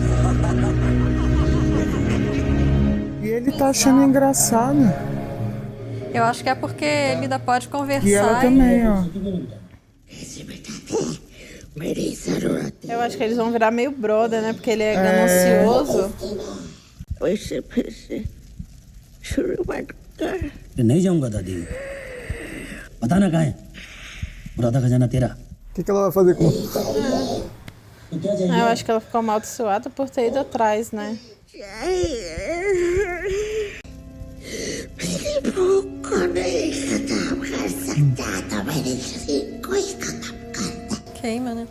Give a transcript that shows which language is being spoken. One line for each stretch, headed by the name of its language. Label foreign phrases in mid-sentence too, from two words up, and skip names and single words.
Portuguese: E ele tá achando engraçado. Eu acho que é porque ele ainda pode conversar. E ela também, ó. Eu acho que eles vão virar meio brother, né? Porque ele é ganancioso.
Hindi: नहीं जाऊंगा दादी पता ना कहाँ है और आधा खजाना तेरा
Portuguese: O que ela vai fazer com... Eu acho que ela ficou amaldiçoada por ter ido atrás, né? Queima, né?